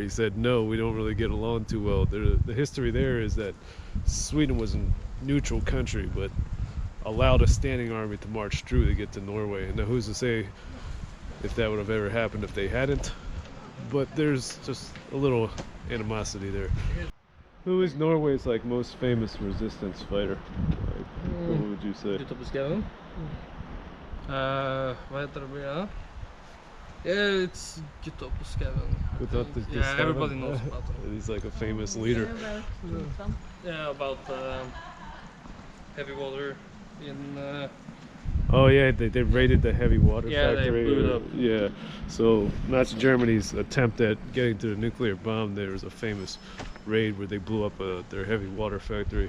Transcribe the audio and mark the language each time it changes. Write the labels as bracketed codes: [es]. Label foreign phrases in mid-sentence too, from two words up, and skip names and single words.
[en] He said, no, we don't really get along too well. The history there is that Sweden was a neutral country, but allowed a standing army to march through to get to Norway. And now who's to say if that would have ever happened if they hadn't? But there's just a little animosity there. Who is Norway's like most famous resistance fighter? Like, what would you say? [no] Ute på skauen. Vad heter det mer? [en] Yeah, it's Gutta på skauen. Yeah, everybody knows about him. He's like a famous leader. Yeah, about heavy water in... Oh yeah, they raided the heavy water Yeah, factory. they blew it up. Yeah, so Nazi Germany's attempt at getting to the nuclear bomb, there was a famous raid where they blew up their heavy water factory.